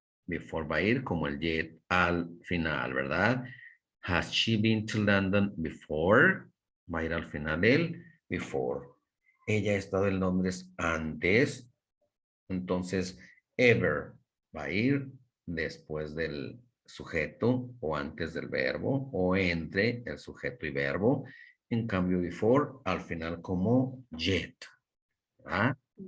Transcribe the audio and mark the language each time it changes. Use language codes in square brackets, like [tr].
[es] Before va a ir como el yet al final, ¿verdad? [en] Has she been to London before? [es] Va a ir al final el before. Ella ha estado en Londres antes. Entonces, ever va a ir después del sujeto o antes del verbo o entre el sujeto y verbo. En cambio, before al final como yet. ¿Verdad?